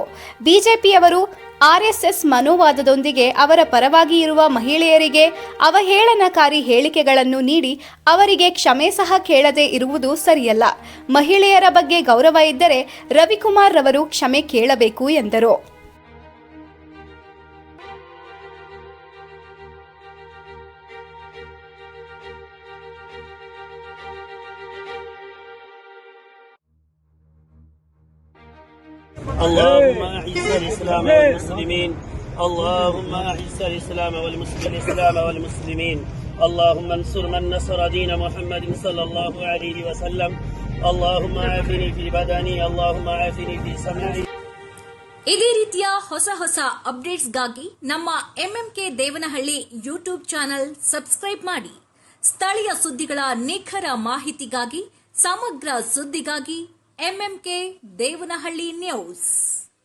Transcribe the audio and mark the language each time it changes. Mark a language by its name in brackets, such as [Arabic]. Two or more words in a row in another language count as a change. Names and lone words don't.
[Kannada] ಬಿಜೆಪಿಯವರು ಆರ್ಎಸ್ಎಸ್ ಮನೋವಾದದೊಂದಿಗೆ ಅವರ ಪರವಾಗಿ ಇರುವ ಮಹಿಳೆಯರಿಗೆ ಅವಹೇಳನಕಾರಿ ಹೇಳಿಕೆಗಳನ್ನು ನೀಡಿ ಅವರಿಗೆ ಕ್ಷಮೆ ಸಹ ಕೇಳದೆ ಇರುವುದು ಸರಿಯಲ್ಲ. ಮಹಿಳೆಯರ ಬಗ್ಗೆ ಗೌರವ ಇದ್ದರೆ ರವಿಕುಮಾರ್ ರವರು ಕ್ಷಮೆ ಕೇಳಬೇಕು ಎಂದರು. [Arabic] اللهم أعز الإسلام والمسلمين اللهم أعز الإسلام والمسلمين اللهم انصر من نصر دين محمد صلى الله عليه وسلم اللهم عافني في بدني اللهم عافني في سمعي. [Kannada] ಇದೇ ರೀತಿಯ ಹೊಸ ಅಪ್ಡೇಟ್ಸ್ಗಾಗಿ ನಮ್ಮ ಎಂಎಂಕೆ ದೇವನಹಳ್ಳಿ [English] YouTube channel subscribe [Kannada] ಮಾಡಿ. ಸ್ಥಳೀಯ ಸುದ್ದಿಗಳ ನಿಖರ ಮಾಹಿತಿಗಾಗಿ, ಸಮಗ್ರ ಸುದ್ದಿಗಾಗಿ ಎಂಎಂಕೆ ದೇವನಹಳ್ಳಿ ನ್ಯೂಸ್.